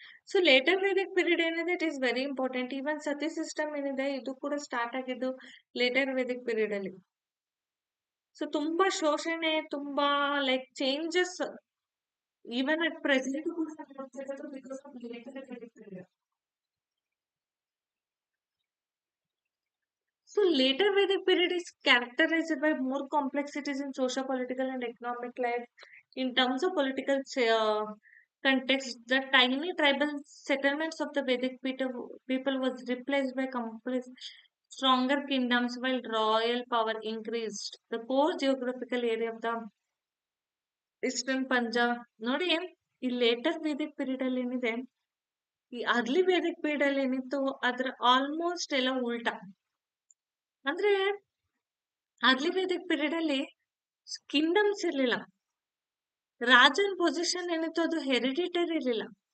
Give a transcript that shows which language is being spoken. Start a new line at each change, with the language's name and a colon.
Kannada: So litre Vedic period ಏನಿದೆ
English: It is very important.
Kannada: Even ಸತಿ system ಏನಿದೆ ಇದು ಕೂಡ ಸ್ಟಾರ್ಟ್ ಆಗಿದ್ದು ಲೇಟರ್ ವೇದಿಕ್ ಪೀರಿಯಡ್ ಅಲ್ಲಿ. ಸೊ ತುಂಬಾ ಶೋಷಣೆ, ತುಂಬಾ like changes
English: even at present
Kannada: ಕೂಡ ನೋಡ್ತಿರೋದು because of litre Vedic period.
English: So later Vedic period is characterized by more complexities in socio-political and economic life. In terms of political context, the tiny tribal settlements of the Vedic people was replaced by complex, stronger kingdoms while royal power increased. The core geographical area of the Eastern Punjab.
Kannada: ನೋಡಿ ಈ litre Vedic period ಅಲ್ಲಿ ಏನಿದೆ, ಈ early Vedic period ಅಲ್ಲಿ ಏನಿತ್ತು ಅದ್ರ almost ಎಲ್ಲ ಉಲ್ಟಾ. ಅಂದ್ರೆ ಅರ್ಲಿ ವೇದಿಕ್ ಪೀರಿಯಡ್ ಅಲ್ಲಿ ಕಿಂಗ್ಡಮ್ಸ್ ಇರ್ಲಿಲ್ಲ. ರಾಜನ್ ಪೊಸಿಷನ್ ಏನಿತ್ತು ಅದು ಹೆರಿಡಿಟರಿ ಇರ್ಲಿಲ್ಲ.